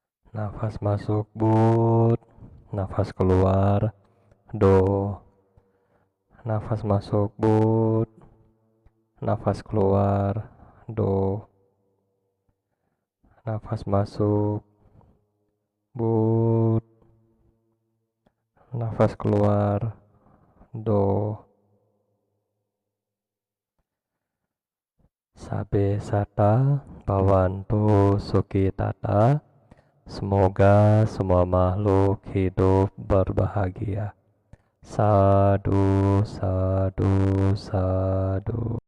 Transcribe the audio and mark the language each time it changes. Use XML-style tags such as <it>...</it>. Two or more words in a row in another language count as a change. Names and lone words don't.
<id>Nafas masuk but, nafas keluar do. Nafas masuk but, nafas keluar do. Nafas masuk but, nafas keluar do.</id> <pi>Sabe sata bawantu sukitata.</pi> <id>Semoga semua makhluk hidup berbahagia.</id> <pi>Sadu, sadu, sadu.</pi>